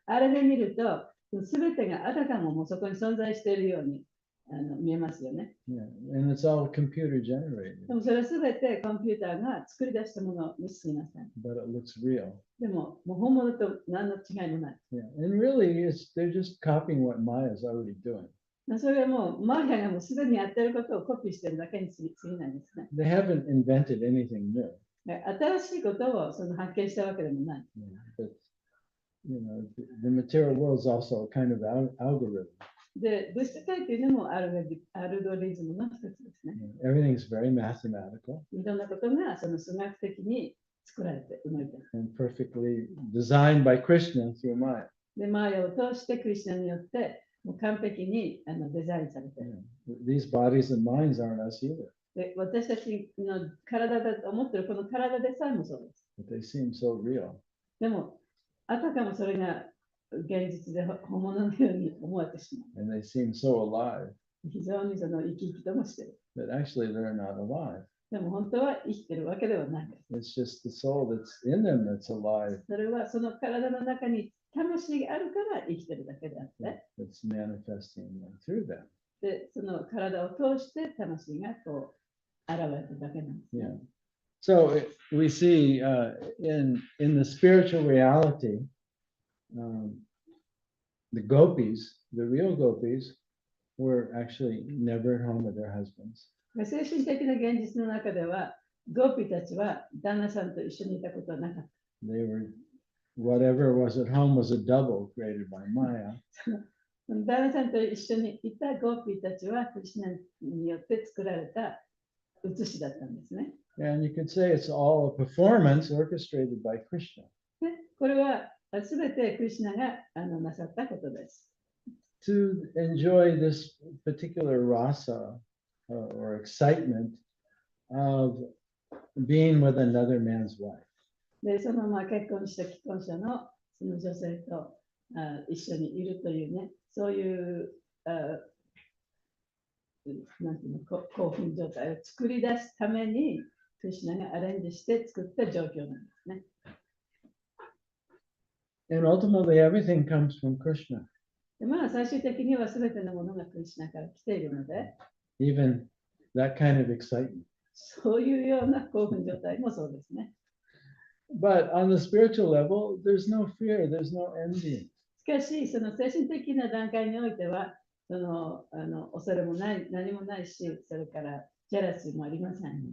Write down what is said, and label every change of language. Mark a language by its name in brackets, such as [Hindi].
[Japanese] あれで見ると、すべてがあたかももうそこに存在しているように見えますよね。 [English] Yeah, and it's all computer generated, [Japanese] でもそれはすべてコンピューターが作り出したものにすみません。 [English] but it looks real. [Japanese] でも、もう本物と何の違いもない。 [English] Yeah, and really, they're just copying what Maya's already doing. [Japanese] それはもう、マーヤがもうすでにやってることをコピーしてるだけに過ぎないですね。 [English] They haven't invented anything new. [Japanese] 新しいことをその発見したわけでもない。 [English] Yeah, but the material world is also a kind of algorithm. [Japanese] で、物質界というのもアルゴリズムの一つですね。 [English] Everything's very mathematical [Japanese] いろんなことがその数学的に作られて動いている。 [English] and perfectly designed by Krishna through Maya. [Japanese] で、マーヤを通してクリシュナによってもう完璧にデザインされている。 [English] These bodies and minds aren't us either, [Japanese] で、私たちの体だと思っているこの体でさえもそうです。 [English] but they seem so real. [Japanese] でも、あたかもそれが現実で本物のように思えてしま [English] And they seem so alive, [Japanese] う。非常にその生き生きともしている。 [English] but actually they're not alive. [Japanese] でも本当は生きているわけではないです。 [English] It's just the soul that's in them that's alive, [Japanese] それはその体の中に魂があるから生きているだけであって、 [English] that's manifesting through them. [Japanese] で、その体を通して魂がこう現れてるだけなんですね。 [English] Yeah. So we see in the spiritual reality, the gopis, the real gopis, were actually never at home with their husbands. [Japanese] 精神的な現実の中では、ゴーピたちは旦那さんと一緒にいたことはなかった。 [English] They were, whatever was at home was a double created by Maya. [Japanese] 旦那さんと一緒にいたゴーピーたちはクリシュナによって作られた写しだったんですね。 [English] And you could say it's all a performance orchestrated by Krishna. [Japanese] で、これはすべてクリシュナがなさったことです。 [English] To enjoy this particular rasa or excitement of being with another man's wife. [Japanese] で、その結婚した既婚者のその女性と一緒にいるというね、そういうなんていうの興奮状態を作り出すために、クリシュナがアレンジして作った状況なんですね。 [English] And ultimately, everything comes from Krishna. [Japanese] でまあ、最終的には全てのものがクリシュナから来ているので、 [English] Even that kind of excitement. [Japanese] そういうような興奮状態もそうですね。 [English] But on the spiritual level, there's no fear, there's no envy. [Japanese] しかし、その精神的な段階においては、恐れもない、何もないし、それからジェラシーもありません。